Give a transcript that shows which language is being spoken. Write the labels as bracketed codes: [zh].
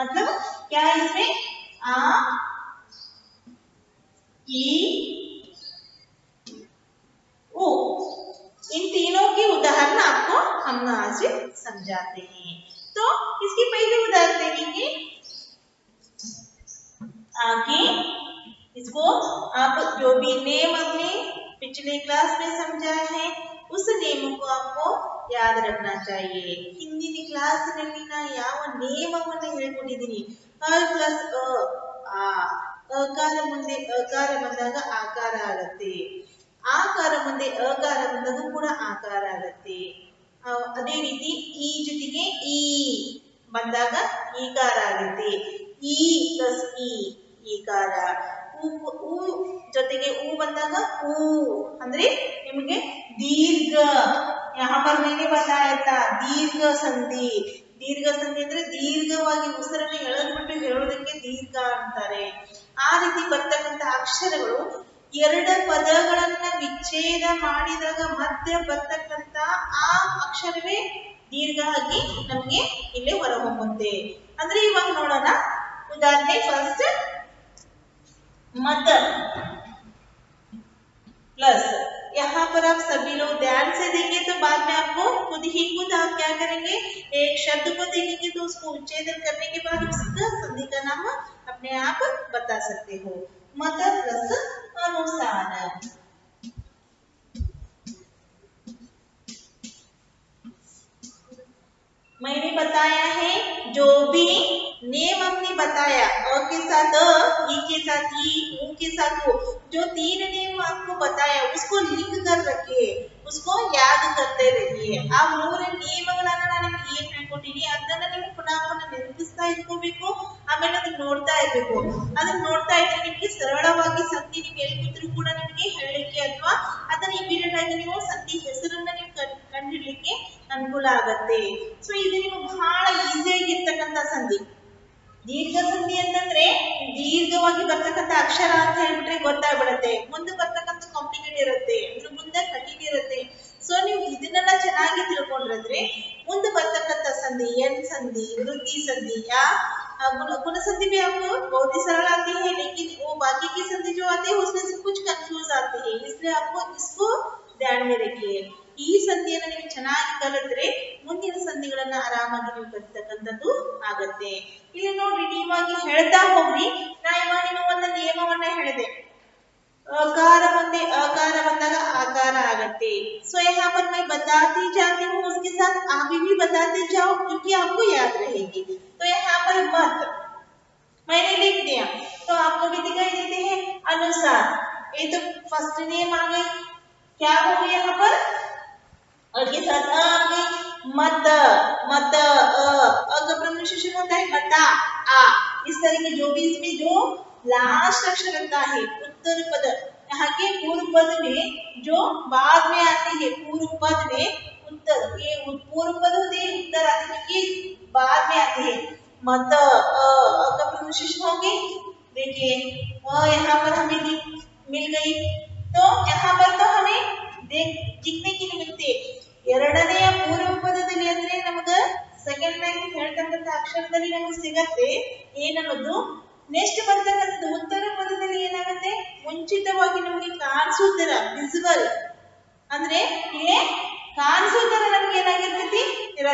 [hi] मतलब क्या इसमें आ, ई, ओ, इन तीनों की उदाहरण आपको हम आज समझाते हैं। तो इसकी पहली उदाहरण देखेंगे आगे। इसको आप जो भी नेम अपने पिछले क्लास में समझा है उस नेम को आपको याद रखना चाहिए। [kn] ಹಿಂದಿನ ಕ್ಲಾಸಿನಲ್ಲಿ ನಾನು ಯಾವ ನೇಮವನ್ನು ಹೇಳಿಕೊಟ್ಟಿದ್ದೀನಿ ಪ್ಲಸ್ ಆ ಅಕಾರ ಮುಂದೆ ಅಕಾರ ಬಂದಾಗ ಆಕಾರ ಆಗುತ್ತೆ, ಆಕಾರ ಮುಂದೆ ಅಕಾರ ಬಂದಾಗ ಕೂಡ ಆಕಾರ ಆಗುತ್ತೆ। ಅದೇ ರೀತಿ ಈ ಜೊತೆಗೆ ಈ ಬಂದಾಗ ಈಕಾರ ಆಗುತ್ತೆ, ಈ ಪ್ಲಸ್ ಈ ಈಕಾರ, ಊ ಜೊತೆಗೆ ಊ ಬಂದಾಗ ಊ ಅಂದ್ರೆ ನಿಮಗೆ दीर्घ। [hi] यहाँ पर मैंने बताया था दीर्घ संधि। [kn] दीर्घ संधि ಅಂದ್ರೆ ದೀರ್ಘವಾಗಿ ಉಸಿರನ್ನು ಎಳೆದ್ಬಿಟ್ಟು ಹೇಳೋದಕ್ಕೆ ದೀರ್ಘ ಅಂತಾರೆ। ಆ ರೀತಿ ಬರ್ತಕ್ಕಂತ ಅಕ್ಷರಗಳು ಎರಡು ಪದಗಳನ್ನ ವಿಚ್ಛೇದ ಮಾಡಿದಾಗ ಮಧ್ಯ ಬರ್ತಕ್ಕಂತ ಆ ಅಕ್ಷರವೇ ದೀರ್ಘ ಆಗಿ ನಮಗೆ ಇಲ್ಲಿ ಹೊರಹೊಮ್ಮುತ್ತೆ। ಅಂದ್ರೆ ಇವಾಗ ನೋಡೋಣ [hi] उदाहरण फर्स्ट मदर प्लस। यहाँ पर आप सभी लोग ध्यान से देंगे तो बाद में आपको खुद ही खुद आप क्या करेंगे, एक शब्द को देखेंगे तो उसको उच्चेदन करने के बाद उसका संधि का नाम अपने आप बता सकते हो। मदर प्लस अनुसार। मैंने बताया है जो भी नेम हमने बताया अ के साथ अ, ई के साथ ई, ऊ के साथ ओ, जो 3 नेम आपको बताया उसको लिंक कर रखिए, उसको याद करते रहिए। [kn] आ 3 ನಿಯಮಗಳನ್ನ ನಾನು ನಿಮಗೆ ಏನು ಹೇಳ್ಕೊಟ್ಟಿನಿ ಅದನ್ನ ನೀವು ಪುನಃ ನೆನಪಿಸ್ತಾ ಇಟ್ಕೋಬೇಕು, ಆಮೇಲೆ ಅದನ್ನ ನೋಡ್ತಾ ಇರಬೇಕು। ಅದನ್ನ ನೋಡ್ತಾ ಇದ್ರೆ ನಿಮಗೆ ಸರಳವಾಗಿ ಸಂಧಿ ನೀವು ಎಲ್ಲಿ ಕೂತ್ರು ಕೂಡ ನಿಮಗೆ ಹೇಳಲಿಕ್ಕೆ ಅಥವಾ ಅದನ್ನ ಇಮಿಡಿಯೇಟ್ ಆಗಿ ನೀವು ಸಂಧಿ ಹೆಸರನ್ನ ನೀವು ಕಂಡುಹಿಡಲಿಕ್ಕೆ ಅನುಕೂಲ ಆಗುತ್ತೆ। ಸೊ ಇದು ನಿಮಗೆ ಬಹಳ ಈಸಿ ಆಗಿರ್ತಕ್ಕಂತ ಸಂಧಿ। ದೀರ್ಘ ಸಂಧಿ ಅಂತಂದ್ರೆ ದೀರ್ಘವಾಗಿ ಬರ್ತಕ್ಕಂತ ಅಕ್ಷರ ಅಂತ ಹೇಳ್ಬಿಟ್ರೆ ಗೊತ್ತಾಗ್ಬಿಡುತ್ತೆ, ಮುಂದೆ ಬರ್ತಕ್ಕಂತ ಕಾಂಪ್ಲಿಕೇಟ್ ಇರುತ್ತೆ, ಅಂದ್ರೆ ಮುಂದೆ ಕಠಿಣ ಇರುತ್ತೆ। ಸೊ ನೀವು ಇದನ್ನೆಲ್ಲ ಚೆನ್ನಾಗಿ ತಿಳ್ಕೊಂಡ್ರೆ ಮುಂದೆ ಬರ್ತಕ್ಕಂತ ಸಂಧಿ ಎನ್ [hi] संधि, वृद्धि संधि या गुण संधि भी आपको बहुत ही सरल आती है, लेकिन वो बाकी की संधि जो आती है उसमें से कुछ कंफ्यूज आती है, इसलिए आपको इसको ध्यान में रखिए। [kn] ಈ ಸಂಧಿಯನ್ನು ನೀವು ಚೆನ್ನಾಗಿ ಕಲಿತ್ರೆ ಮುಂದಿನ ಸಂಧಿಗಳನ್ನ ಆರಾಮಾಗಿ ನೀವು ಕಲಿತಕ್ಕಂಥದ್ದು ಆಗುತ್ತೆ। ಇಲ್ಲಿ ನೋಡ್ರಿ ನೀವಾಗಿ ಹೇಳ್ತಾ ಹೋಗ್ರಿ, ನಾ ಇವಾಗ ನಿಮಗೆ ಒಂದು ನಿಯಮವನ್ನ ಹೇಳಿದೆ, अकार बंदे अकार बंदा आकार आगते। [hi] सो यहाँ पर मैं बताती जाती हूँ, उसके साथ आप भी बताते जाओ क्योंकि आपको याद रहेगी। तो यहाँ पर मत मैंने लिख दिया तो आपको भी दिखाई देते हैं अनुसार। ये तो फर्स्ट नेम आ गई, क्या हो गई यहाँ पर और के साथ आ गई मत, मत अ का प्रोनाउंसिएशन होता है मता आ। इस तरह के जो भी इसमें जो लास्ट अक्षर रहता है उत्तर पद, यहाँ के पूर्व पद में जो बाद में आते हैं पूर्व पद में उत्तर, ये पूर्व पद होते हैं उत्तर आते हैं कि बाद में आते हैं। मत अ का प्रोनाउंसिएशन हो गई, देखिए यहाँ पर हमें मिल गई। तो यहाँ पर तो हमें दिखने के लिए मिलते [kn] ಎರಡನೆಯ ಪೂರ್ವ ಪದದಲ್ಲಿ ಅಂದ್ರೆ ನಮಗೆ ಸೆಕೆಂಡ್ ಲೈನ್ ಹೇಳ್ತಕ್ಕಂತ ಅಕ್ಷರದಲ್ಲಿ ನಮಗೆ ಸಿಗತ್ತೆ ಏನನ್ನೋದು, ನೆಕ್ಸ್ಟ್ ಬರ್ತಕ್ಕಂಥದ್ದು ಉತ್ತರ ಪದದಲ್ಲಿ ಏನಾಗುತ್ತೆ ಮುಂಚಿತವಾಗಿ ನಮಗೆ ಕಾಣಿಸೋ ತರ ವಿಸಿಬಲ್, ಅಂದ್ರೆ ಇಲ್ಲಿ ಕಾಣಿಸೋ ತರ ನಮಗೆ ಏನಾಗಿರ್ತೈತಿ ಇರತ್ತೆ।